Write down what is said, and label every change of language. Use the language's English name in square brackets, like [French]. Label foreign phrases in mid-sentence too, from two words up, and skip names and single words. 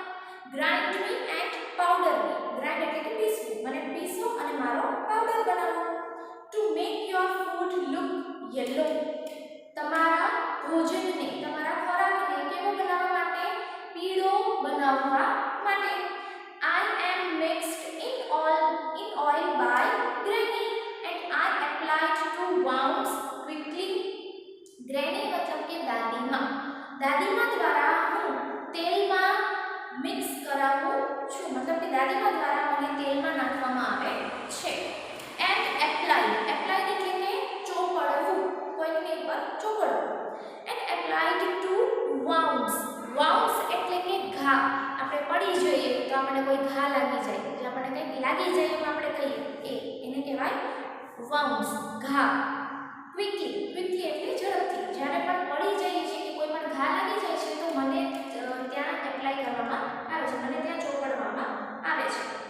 [English] grind me and powder me. [Gujarati] ગ્રાઇન્ડ એટલે કે પીસવું, મને પીસો અને મારો પાવડર બનાવો. [English] to make your food look yellow. [Gujarati] તમારા ભોજનને, તમારા ખોરાકને કેવો બનાવવા માટે? પીળો બનાવવા માટે. [English] I am mixed in oil by Granny and I applied to wounds quickly. [Gujarati] Granny मतलब કે દાદીમાં. દાદીમાં દ્વારા હું તેલમાં મિક્સ કરાવું છું, મતલબ કે દાદીમાં દ્વારા મને તેલમાં નાખવામાં આવે છે. [English] And applied [Gujarati] એટલે કે ચોપડવું, કોઈની ઉપર ચોપડવું. [English] And applied to wounds [Gujarati] એટલે કે ઘા. આપણે પડી જઈએ તો આપણને કોઈ ઘા લાગી જાય, જે આપણને કંઈક લાગી જાય એમ આપણે કહીએ એને કહેવાય wounds, ઘા. ક્વિકલી એટલે ઝડપથી. જ્યારે પણ પડી જઈએ છીએ કે કોઈ પણ ઘા લાગી જાય છે તો મને ત્યાં એપ્લાય કરવામાં આવે છે, મને ત્યાં ચોપડવામાં આવે છે.